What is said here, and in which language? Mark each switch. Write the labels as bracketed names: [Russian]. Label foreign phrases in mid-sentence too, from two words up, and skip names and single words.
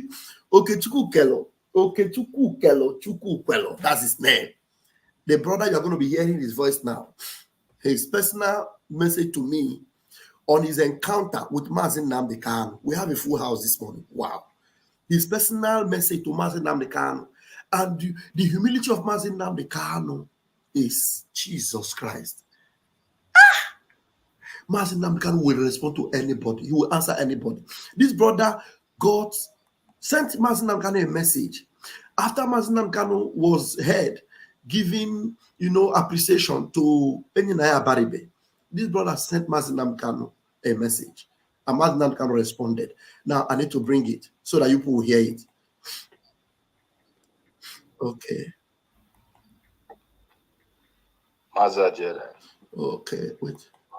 [English] Chukwu Kwelo. That's his name. The brother, you're going to be hearing his voice now. His personal message to me on his encounter with Mazi Nnamdi Kanu. We have a full house this morning. Wow. His personal message to Mazi Nnamdi Kanu. And the humility of Mazi Nnamdi Kanu is Jesus Christ. Mazi Nnamdi Kanu will respond to anybody. He will answer anybody. This brother, God sent Mazi Nnamdi Kanu a message. After Mazi Nnamdi Kanu was heard, giving, appreciation to Abaribe, this brother sent Mazi Nnamdi Kanu a message. And Mazi Nnamdi Kanu responded. Now, I need to bring it so that you people will hear it. Okay. Okay, wait.